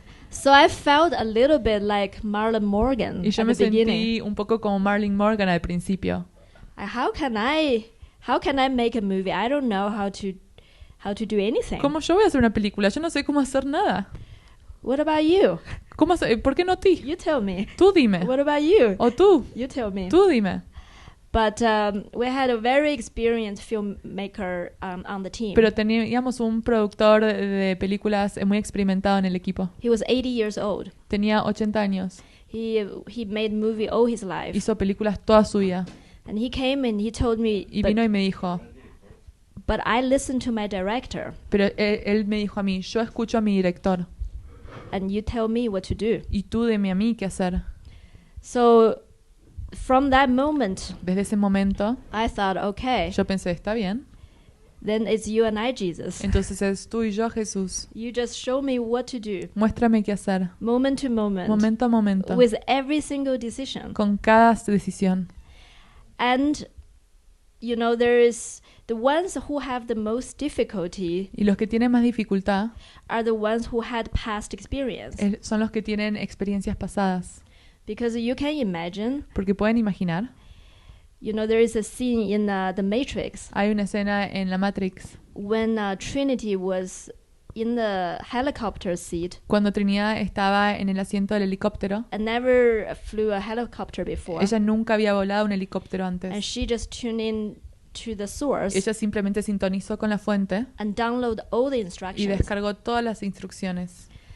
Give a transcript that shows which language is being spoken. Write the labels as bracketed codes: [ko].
[en] So I felt a little bit like Marlon Morgan [es] Y yo [en] at [es] me [en] the beginning. [es] sentí un poco como Marilyn Morgan al principio. [en] How can I make a movie? I don't know how to do anything. [es] ¿Cómo yo voy a hacer una película? Yo no sé cómo hacer nada. [en] What about you? [es] ¿Por qué no ti? [en] You tell me. [es] Tú dime. [en] What about you? [es] O tú. [en] You tell me. [es] Tú dime. [en] But we had a very experienced filmmaker on the team. [es] Pero teníamos un productor de películas muy experimentado en el equipo. [en] He was 80 years old. [es] Tenía 80 años. [en] He made movie all his life. [es] Hizo películas toda su vida. [en] And he came and he told me, [es] Y vino y me dijo, [en] but I listened to my director. [es] pero él me dijo a mí, yo escucho a mi director. [en] And you tell me what to do. [es] Y tú dime a mí qué hacer. [en] So from that moment, [es] Desde ese momento, [en] I thought, okay, [es] yo pensé, está bien. [en] then it's you and I, Jesus. [es] Entonces es tú y yo, Jesús. [en] You just show me what to do, [es] Muéstrame qué hacer. [en] moment to moment, [es] Momento a momento. [en] with every single decision. [es] Con cada decisión. [en] And, you know, there is the ones who have the most difficulty [es] Y los que tienen más dificultad [en] are the ones who had past experience. [es] son los que tienen experiencias pasadas. [en] Because you can imagine, [es] Porque pueden imaginar, [en] you know, there is a scene in The Matrix [es] hay una escena en la Matrix [en] when Trinity was in the helicopter seat [es] cuando Trinidad estaba en el asiento del helicóptero. [en] and never flew a helicopter before. [es] Ella nunca había volado un helicóptero [en] And [es] antes. [en] she just tuned in to the source [es] Ella simplemente sintonizó con la fuente [en] and download all the [es] y [en] instructions. [es] descargó todas las instrucciones.